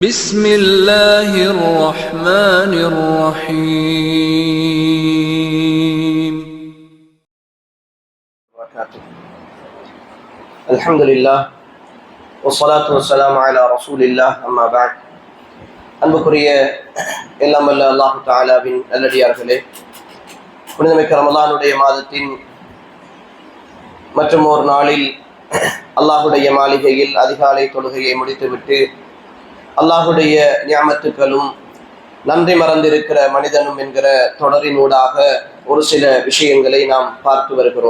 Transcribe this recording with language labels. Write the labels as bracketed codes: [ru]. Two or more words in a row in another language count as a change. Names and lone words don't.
[ar] بسم الله الرحمن الرحيم. الحمد لله والصلاة والسلام على رسول الله أما بعد. [ta] அன்புக்குரிய எல்லாம் வல்ல அல்லாஹ் தஆலாவின் நல்லடியார்களே, புனிதமிக்க ரமலானுடைய மாதத்தின் மற்றும் ஒரு நாளில் அல்லாஹுடைய மாளிகையில் அதிகாலை தொழுகையை முடித்துவிட்டு அல்லாஹுடைய நியாமத்துக்களும் நன்றி மறந்திருக்கிற மனிதனும் என்கிற தொடரினூடாக ஒரு சில விஷயங்களை நாம் பார்த்து வருகிறோம்.